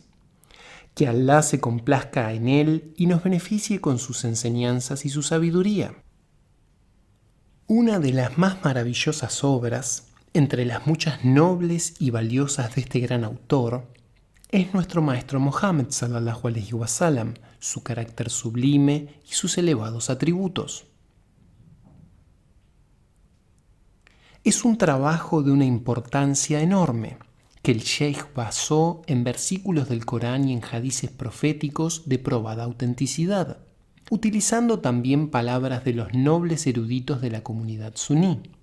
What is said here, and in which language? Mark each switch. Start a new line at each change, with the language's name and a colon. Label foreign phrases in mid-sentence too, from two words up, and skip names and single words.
Spanish: Que Alá se complazca en él y nos beneficie con sus enseñanzas y su sabiduría. Una de las más maravillosas obras, entre las muchas nobles y valiosas de este gran autor, es nuestro maestro Mohammed
Arabic: صلى الله عليه وسلم,
Spanish: su carácter sublime y sus elevados atributos. Es un trabajo de una importancia enorme, que el sheikh basó en versículos del Corán y en hadices proféticos de probada autenticidad, utilizando también palabras de los nobles eruditos de la comunidad suní.